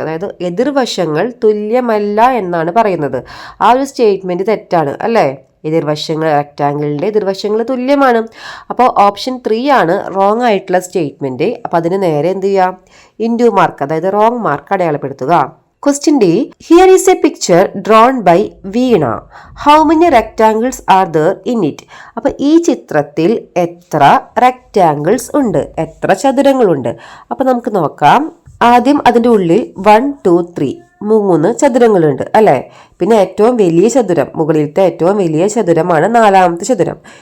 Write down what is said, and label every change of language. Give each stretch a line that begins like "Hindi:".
Malayalam: അതായത് എതിർവശങ്ങൾ തുല്യമല്ല എന്നാണ് പറയുന്നത്. ആ ഒരു സ്റ്റേറ്റ്മെന്റ് തെറ്റാണ് അല്ലേ? എതിർവശങ്ങൾ, റെക്റ്റാങ്കിളിന്റെ എതിർവശങ്ങൾ തുല്യമാണ്. അപ്പോൾ ഓപ്ഷൻ 3 ആണ് റോങ് ആയിട്ടുള്ള സ്റ്റേറ്റ്മെന്റ്. അപ്പോൾ അതിന് നേരെ എന്ത് ചെയ്യാം? ഇൻറ്റു മാർക്ക്, അതായത് റോങ് മാർക്ക് അടയാളപ്പെടുത്തുക.
English: Question D. Here is a picture drawn by Veena. How many rectangles are there in it?
Malayalam: അപ്പോൾ ഈ ചിത്രത്തിൽ എത്ര റെക്റ്റാങ്കിൾസ് ഉണ്ട്? എത്ര ചതുരങ്ങളുണ്ട്? അപ്പോൾ നമുക്ക് നോക്കാം. ആദ്യം അതിൻ്റെ ഉള്ളിൽ 1, 2, 3 3 ചതുരങ്ങളുണ്ട് അല്ലേ? പിന്നെ ഏറ്റവും വലിയ ചതുരം, മുകളിലത്തെ ഏറ്റവും വലിയ ചതുരമാണ് 4ാമത്തെ ചതുരം.